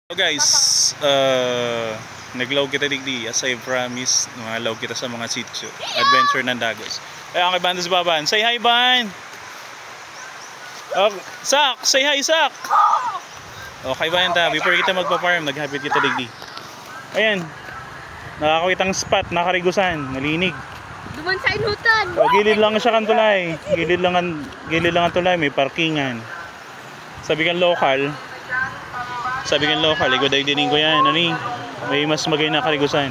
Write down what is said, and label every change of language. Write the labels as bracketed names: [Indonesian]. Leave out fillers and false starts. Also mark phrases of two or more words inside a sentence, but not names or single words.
[English] So guys, [Bikol] naglaw kita digdi [English] as I promised, [Bikol] nangalaw kita sa mga sitio, adventure ng Dagos. Ay, ang kay Ban sa Baban. [English] Say hi, [Bikol] Ban! Oh, Sak! [English] Say hi, [Bikol] Sak! Okay ba yan ta? Before kita magpa-farm, naghapit kita digdi. Ayan, nakakawitang spot, nakarigusan, nalinig. Duman sa inutan! O, gilid lang siya kan tulay. Gilid lang ang tulay, may parkingan. Sabi kan local, igod-igdinin ko yan, may mas magay na karigusan.